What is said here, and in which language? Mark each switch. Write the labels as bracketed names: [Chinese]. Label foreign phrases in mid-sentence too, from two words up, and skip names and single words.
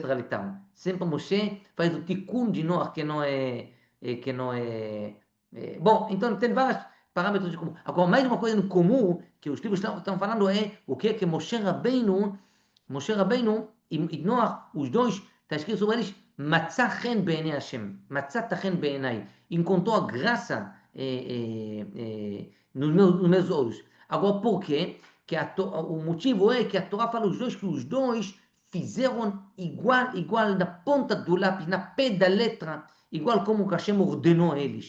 [Portuguese] Então, sempre Moshe faz o tikkun de Noah, que não é. Bom, então tem vários parâmetros de comum. Agora, mais uma coisa em comum que os livros estão falando é o que é que Moshe Rabbeinu e Noah, os dois, está escrito sobre eles, [Hebrew] מצא חן בעיני השם מצא חן בעיני, [Portuguese] encontrou a graça nos meus olhos. Agora, por quê? O motivo é que a Torá fala que os dois fizeram igual na ponta do lápis, na pé da letra, igual como que Hashem ordenou eles.